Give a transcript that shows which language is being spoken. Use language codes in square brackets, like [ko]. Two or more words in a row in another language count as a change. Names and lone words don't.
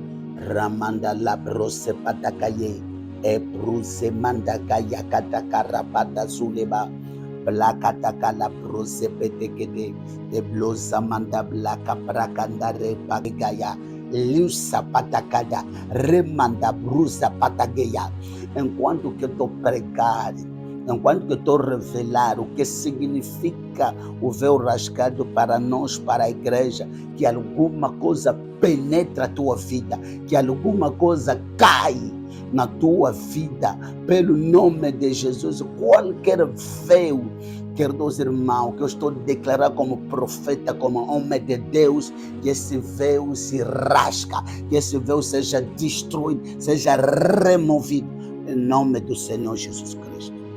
[pt] Ramanda la brose patakaye. Ebruze mandakaya katakarapata suleba. Blakataka la brose petekede. Eblosa manda blaka prakanda repagaya. Lusa patakada. Remanda brusa patageia. Enquanto que eu estou pregar, enquanto que eu estou revelar o que significa o véu rasgado para nós, para a igreja, que alguma coisa penetra a tua vida, que alguma coisa cai na tua vida, pelo nome de Jesus, qualquer véu, queridos irmãos, que eu estou a declarar como profeta, como homem de Deus, que esse véu se rasga, que esse véu seja destruído, seja removido, em nome do Senhor Jesus Cristo.